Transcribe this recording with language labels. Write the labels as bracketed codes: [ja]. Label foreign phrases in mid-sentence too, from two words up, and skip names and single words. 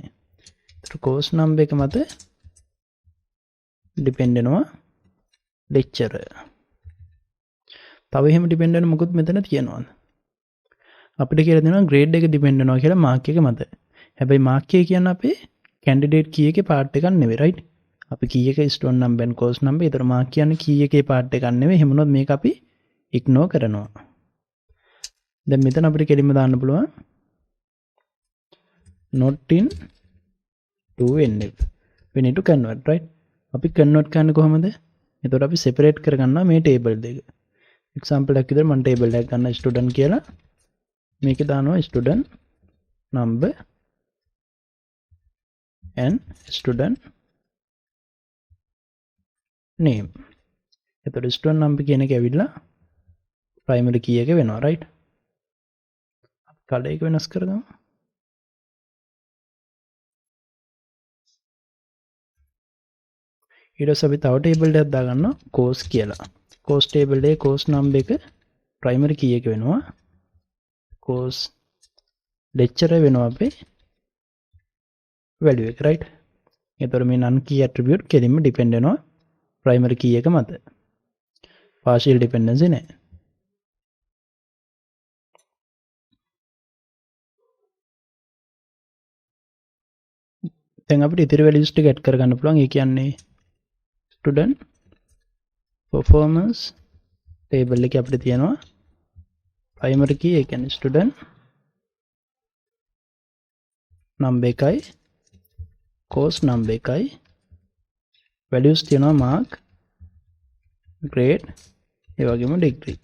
[si] ඒතර [en] course number [si] එක මත depend වෙනවා lecturer. තව එහෙම depend වෙන මොකුත් මෙතන තියෙනවද? අපිට කියලා දෙනවා grade එක depend වෙනවා කියලා mark එක මත. හැබැයි mark එක කියන්නේ අපේ [en] candidate key [si] එකේ part එකක් නෙවෙයි right. අපි key එක [en] student number and course number. [si] ඒතර mark කියන්නේ key එකේ part එකක් නෙවෙයි. එහෙම වුණොත් මේක අපි ignore කරනවා. දැන් මෙතන අපිට කෙලින්ම දාන්න පුළුවන් [en] not in 2NF. we need to convert right. [si] අපි convert කරන්නේ කොහමද? එතකොට අපි separate කරගන්නවා මේ table දෙක. example එකක් විදිහට මම table එකක් ගන්න student කියලා. මේක දානවා [en] student number and student name. [si] එතකොට [en] student number [si] කියන එක ඇවිල්ලා [en] primary key [si] එක වෙනවා right. color එක වෙනස් කරගමු. ඊට පස්සේ අපි තව table එකක් දාගන්නවා course කියලා. [en] course table [si] එකේ [en] course number [si] එක [en] primary key [si] එක වෙනවා. [en] course lecturer [si] වෙනවා අපේ value එක right. ඒතර මේ [en] non key attribute [si] කෙලින්ම depend වෙනවා [en] primary key [si] එක මත. [en] partial dependency [si] නැහැ. දැන් අපිට ඉතිරි values ටික add කරගන්න පුළුවන්. ඒ කියන්නේ [en] student performance table [si] එකේ අපිට තියෙනවා [en] primary key [si] ඒ කියන්නේ [en] student number [si] එකයි [en] course number [si] එකයි values තියෙනවා [en] mark, grade, [si] ඒ වගේම degree.